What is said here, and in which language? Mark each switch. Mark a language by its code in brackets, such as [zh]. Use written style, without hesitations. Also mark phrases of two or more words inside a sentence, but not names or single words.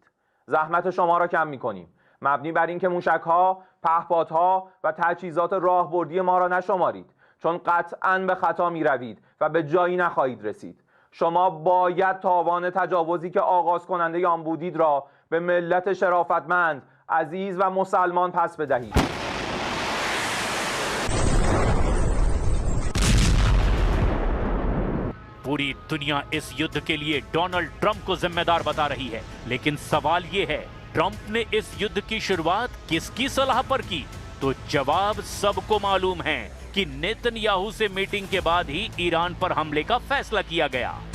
[fa] زحمت شما را کم میکنیم مبنی بر اینکه موشک‌ها، پهپادها و تجهیزات راهبردی ما را نشمارید چون قطعاً به خطا میروید و به جایی نخواهید رسید. شما باید تاوان تجاوزی که آغاز کننده آن بودید را به ملت شرافتمند، عزیز و مسلمان پس بدهید. [hi] पूरी दुनिया इस युद्ध के लिए डोनाल्ड ट्रंप को जिम्मेदार बता रही है, लेकिन सवाल ये है ट्रंप ने इस युद्ध की शुरुआत किसकी सलाह पर की? तो जवाब सबको मालूम है कि नेतन्याहू से मीटिंग के बाद ही ईरान पर हमले का फैसला किया गया।